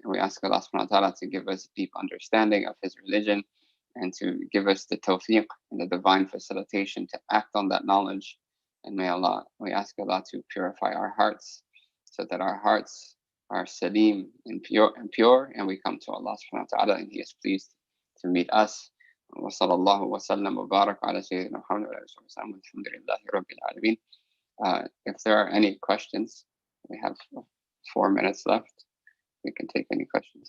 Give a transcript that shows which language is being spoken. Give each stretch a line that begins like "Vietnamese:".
English: And we ask Allah
Arabic: subhanahu wa ta'ala
English: to give us deep understanding of His religion and to give us the tawfiq and the divine facilitation to act on that knowledge. And we ask Allah to purify our hearts so that our hearts are salim and pure, and we come to Allah
Arabic: subhanahu wa ta'ala
English: and He is pleased to meet us.
Arabic: وصلى الله وسلم وبارك على سيدنا محمد وعلى آله وسلم والحمد لله رب العالمين.
English: If there are any questions, we have 4 minutes left. We can take any questions.